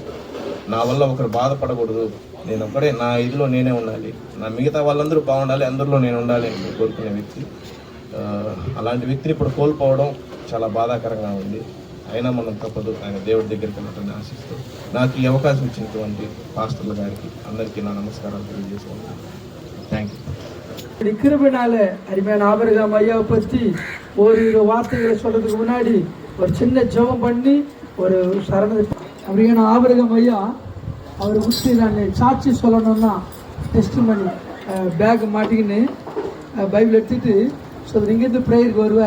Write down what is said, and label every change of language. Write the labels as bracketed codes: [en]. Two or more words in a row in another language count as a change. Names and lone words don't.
[te] నా వల్ల ఒకరు బాధపడకూడదు, నేను ఒక్కడే నా ఇదిలో నేనే ఉండాలి, నా మిగతా వాళ్ళందరూ బాగుండాలి, అందరిలో నేను ఉండాలి అని కోరుకునే వ్యక్తి. అలాంటి వ్యక్తిని ఇప్పుడు కోల్పోవడం చాలా బాధాకరంగా ఉంది. అయినా మనం తప్పదు, ఆయన దేవుడి దగ్గరికి వెళ్ళాలని ఆశిస్తూ నాకు ఈ అవకాశం ఇచ్చినటువంటి పాస్టర్ల గారికి అందరికీ నా నమస్కారాలు తెలియజేసుకుంటాను. [en] Thank you. [ta] கிருபையினால அருமையான ஆபிரகாம் ஐயாவை பற்றி ஒரு வார்த்தைகளை சொல்றதுக்கு முன்னாடி ஒரு சின்ன ஜெபம் பண்ணி ஒரு சரண. அப்படியான ஆபிரகாம் ஐயா அவரை விட்டு நான் சாட்சி சொல்லணும்னா டெஸ்ட் பண்ணி பேக் மாட்டிக்கின்னு பைபிள் எடுத்துட்டு இங்கிருந்து பிரேயருக்கு வருவார்.